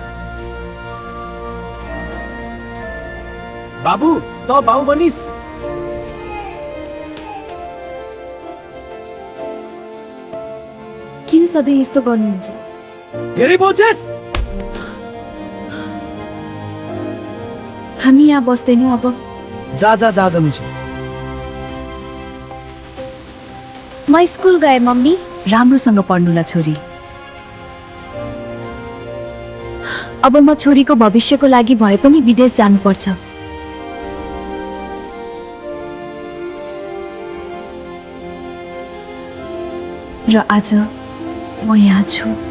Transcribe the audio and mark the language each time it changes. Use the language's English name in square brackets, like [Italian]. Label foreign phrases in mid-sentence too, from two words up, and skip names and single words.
[Nepali] बाबु, त बाउ बनिस। किन सधैँ यस्तो गर्नुहुन्छ? धेरै बोल्छस्। हामी यहाँ बस्दैनौँ अब। जा जा जा जनु छ। म स्कुल गए मम्मी। राम्रोसँग पढ्नुला छोरी। अब म छोरीको भविष्यको लागि भए पनि विदेश जानुपर्छ। र आज म यहाँ छु।